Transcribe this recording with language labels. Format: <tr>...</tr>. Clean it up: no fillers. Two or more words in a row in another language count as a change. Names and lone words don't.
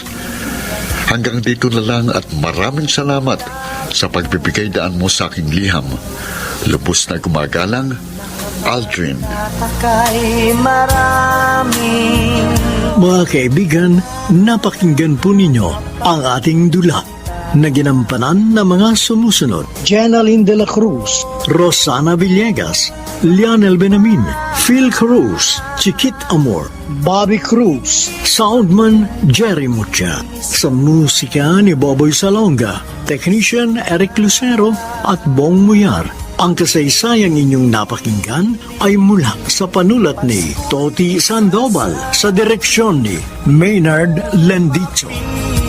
<tl>Hanggang dito na lang at maraming salamat sa pagbibigay daan mo sa aking liham. Lubos na gumagalang, Aldrin. kay marami. Mga kaibigan, napakinggan po ninyo ang ating dula na ginampanan ng mga sumusunod. Jenaline de la Cruz, Rosana Villegas, Lionel Benamin, Phil Cruz, Chiquit Amor, Bobby Cruz, Soundman Jerry Mucha, sa musika ni Boboy Salonga, Technician Eric Lucero at Bong Muyar. Ang kasaysayang inyong napakinggan ay mula sa panulat ni Toti Sandoval sa direksyon ni Maynard Lendicho.</tl>